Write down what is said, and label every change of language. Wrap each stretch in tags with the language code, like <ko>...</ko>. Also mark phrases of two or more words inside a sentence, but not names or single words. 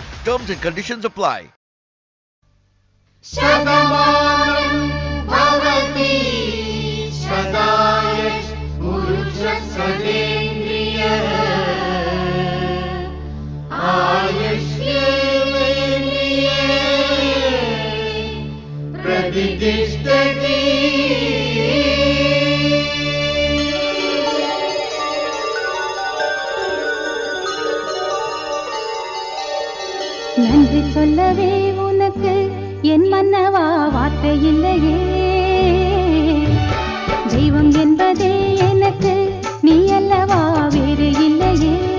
<en>Terms and conditions apply.</en> <sa>शतमानं भवति शतायुः पुरुषसतेन्द्रिय आयुष्येवेन्द्रिये प्रतिष्ठति.</sa> <ta>நன்றி சொல்லவே உனக்கு என் மன்னவா வார்த்தை இல்லையே. தெய்வம் என்பதே எனக்கு நீ அல்லவா வேறு இல்லையே.</ta>